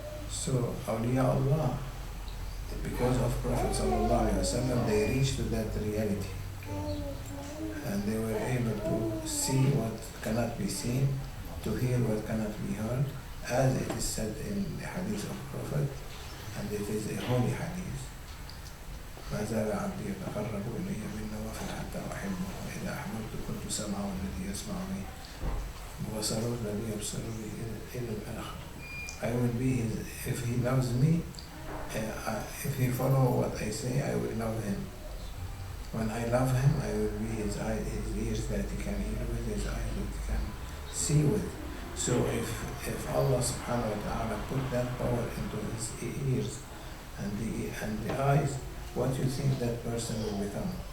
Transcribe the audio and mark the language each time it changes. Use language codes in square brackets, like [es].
[en] So, awliya Allah, because of Prophet sallallahu alaihi wasallam, they reached to that reality. And they were able to see what cannot be seen, to hear what cannot be heard, as it is said in the hadith of Prophet, and it is a holy hadith. [ar] ما زال عبدي يتقرب إلي بالنوافل حتى أحبه وإذا أحببت كنت سمعه الذي يسمع به وبصره الذي يبصر به إلى الآخر. [en] I will be his, if he loves me, if he follow what I say, I will love him. When I love him, I will be his eyes, his ears that he can hear with, his eyes that he can see with. So if Allah subhanahu wa ta'ala put that power into his ears and the eyes, what do you think that person will become?